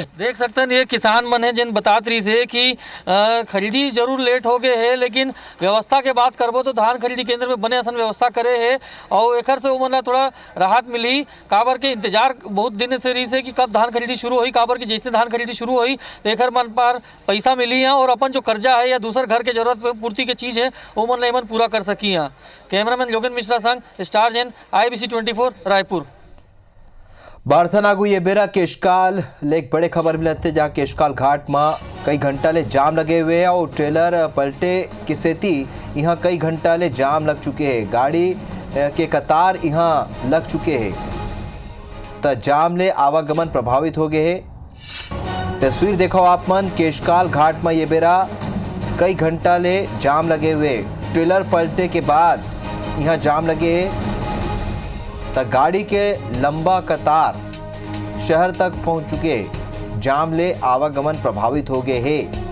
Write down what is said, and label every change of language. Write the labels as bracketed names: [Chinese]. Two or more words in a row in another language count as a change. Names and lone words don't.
[Chhattisgarhi] देख सकते हैं ये किसान मन है जिन बतात रही से कि खरीदी जरूर लेट हो गए है लेकिन व्यवस्था के बात करबो तो धान खरीदी केंद्र में बने असन व्यवस्था करे है और एकर से वो मन थोड़ा राहत मिली। काबर के इंतजार बहुत दिन से रही से कि कब धान खरीदी शुरू हुई। काबर की जैसे धान खरीदी शुरू हुई तो एकर मन पर पैसा मिली है और अपन जो कर्जा है या दूसर घर के जरूरत पूर्ति के चीज़ है वो मन ले पूरा कर सकी। यहाँ कैमरामैन योगेन मिश्रा संग स्टार जैन IBC 24 रायपुर। बारथन आगू ये बेरा केशकाल ले एक बड़े खबर मिलते जहाँ केशकाल घाट में कई घंटा ले जाम लगे हुए हैं और ट्रेलर पलटे के सेती यहाँ कई घंटा ले जाम लग चुके हैं। गाड़ी के कतार यहाँ लग चुके हैं तो जाम ले आवागमन प्रभावित हो गए हैं। तस्वीर देखो आप मन केशकाल घाट में ये बेरा कई घंटा ले जाम लगे हुए, ट्रेलर पलटे के बाद यहाँ जाम लगे हैं तो गाड़ी के लंबा कतार शहर तक पहुंच चुके, जाम ले आवागमन प्रभावित हो गए हैं।